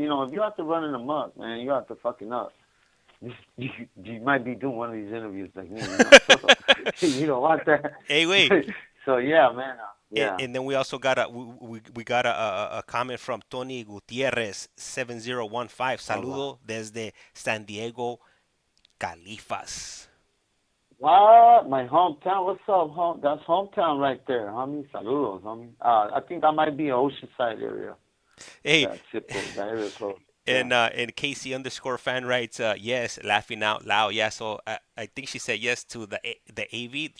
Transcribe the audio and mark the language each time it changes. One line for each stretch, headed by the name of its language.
English: If you're out there running amok, man, you're out there fucking up. You might be doing one of these interviews like me. You don't want that. Hey, wait. So yeah, man. Yeah. And then we also got we got a comment from Tony Gutierrez 7015.
Spanish: Saludo desde San Diego, Califas.
English: What? My hometown? What's up, That's hometown right there, homie. Saludos, homie. I think that might be Oceanside area. Hey. That area close. And KC_fan writes, yes, laughing out loud. Yeah, so I think she said yes to the AV.